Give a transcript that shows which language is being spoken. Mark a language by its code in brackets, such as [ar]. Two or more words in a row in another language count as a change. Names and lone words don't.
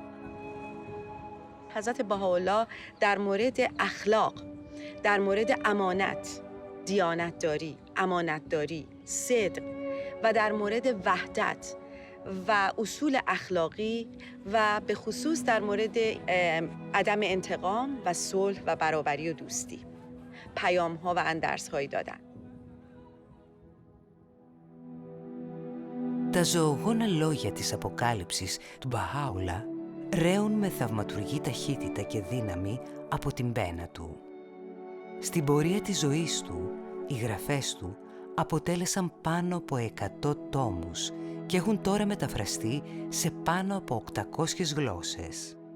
[fa] حضرت بهاءالله در مورد اخلاق، در مورد امانت، دیانتداری، امانتداری، صدق و در مورد وحدت و اصول اخلاقی و به خصوص در مورد عدم انتقام و صلح و برابری و دوستی پیام‌ها و اندرس‌هایی دادن. [el] Τα ζωογόνα λόγια της αποκάλυψης του Μπαχάουλα ρέουν με θαυματουργή ταχύτητα και δύναμη από την πένα του. Στην πορεία της ζωής του, οι γραφές του αποτέλεσαν πάνω από 100 τόμους και έχουν τώρα μεταφραστεί σε πάνω από 800 γλώσσες.